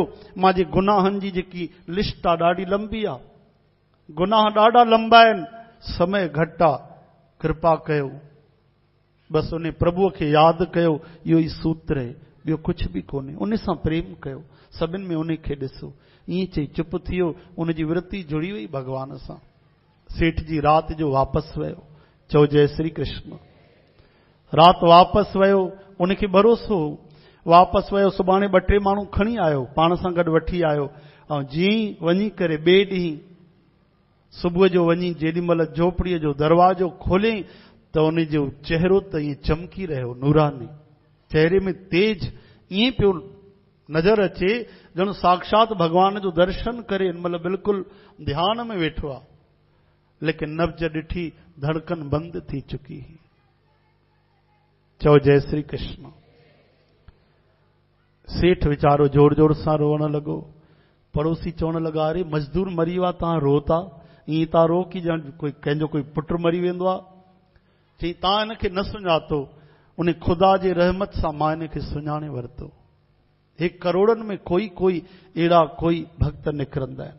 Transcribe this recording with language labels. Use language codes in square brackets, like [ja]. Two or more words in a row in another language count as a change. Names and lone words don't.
[sd] मुंहिंजे गुनाहनि जी जेकी लिस्ट आहे ॾाढी लंबी आहे, गुनाह ॾाढा लंबा आहिनि, समय घटि आहे, कृपा कयो। बसि उन प्रभुअ खे यादि कयो, इहो ई सूत्र आहे, ॿियो कुझु बि कोन्हे। उन सां प्रेम कयो, सभिनि में उन खे ॾिसो। ईअं चई चुप थी वियो, उनजी वृत्ति जुड़ी वई भॻवान सां। सेठ जी राति जो वापसि वियो, चओ जय श्री कृष्ण। राति वापसि वियो, उनखे भरोसो हो, वापसि वियो, सुभाणे 2-3 माण्हू खणी आयो, पाण सां गॾु वठी आयो। ऐं जीअं ई वञी करे ॿिए ॾींहुं सुबुह जो वञी जेॾीमहिल झोपड़ीअ जो दरवाजो खोलियईं त उन जो चहिरो त ईअं चमकी रहियो, नूरानी, चहिरे में तेज ईअं पियो नज़र अचे ॼण साक्षात भॻवान जो दर्शन करे हिन महिल बिल्कुलु ध्यान में वेठो आहे। लेकिन नब्ज ॾिठी, धड़कन बंदि थी चुकी। चओ जय श्री कृष्ण। सेठ वीचारो जोर जोर सां रोअण लॻो। पड़ोसी चवण लॻा, अरे मज़दूर मरी वियो आहे, तव्हां रो था, ईअं था रो की ॼण कोई कंहिंजो कोई पुट मरी वेंदो आहे। चई तव्हां हिनखे न सुञातो, उन ख़ुदा जे रहमत सां मां हिनखे सुञाणे वरितो। 1 करोड़नि में कोई अहिड़ा कोई भक्त निकिरंदा आहिनि।